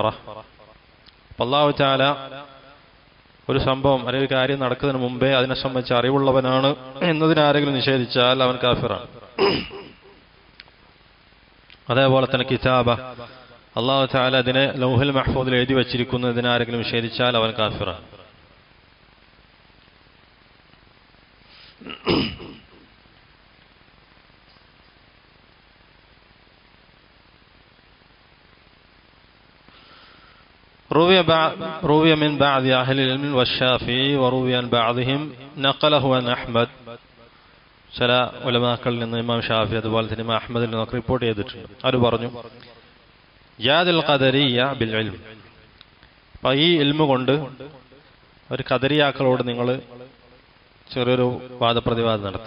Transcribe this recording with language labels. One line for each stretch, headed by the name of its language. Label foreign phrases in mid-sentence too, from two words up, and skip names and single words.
Arabic: الله تعالى
Malayalam: ഒരു സംഭവം അല്ലെങ്കിൽ ഒരു കാര്യം നടക്കുന്നതിന് മുമ്പേ അതിനെ സംബന്ധിച്ച് അറിവുള്ളവനാണ് എന്നതിനാരെങ്കിലും നിഷേധിച്ചാൽ അവൻ കാഫിറാണ്. അതേപോലെ തന്നെ കിതാബ,
Arabic: الله تعالى
Malayalam: അതിനെ ലൗഹുൽ മഹ്ഫൂദിൽ എഴുതി വച്ചിരിക്കുന്നതിനാരെങ്കിലും നിഷേധിച്ചാൽ അവൻ കാഫിറാണ്.
Arabic: روي من بعض أهل العلم والشافعي وروي عن بعضهم نقله عن أحمد.
Malayalam: ചില ഉലമാക്കളിൽ നിന്ന് ഇമാം ഷാഫി അതുപോലെ തന്നെ ഇമാം അഹ്മദിൽ നിന്നൊക്കെ റിപ്പോർട്ട് ചെയ്തിട്ടുണ്ട്. അവർ പറഞ്ഞു,
Arabic: جادلوا القدرية بالعلم.
Malayalam: അപ്പോൾ ഈ ഇൽമു കൊണ്ട് ഒരു ഖദരിയാക്കളോട് നിങ്ങൾ ചെറിയൊരു വാദപ്രതിവാദം നടത്തുക.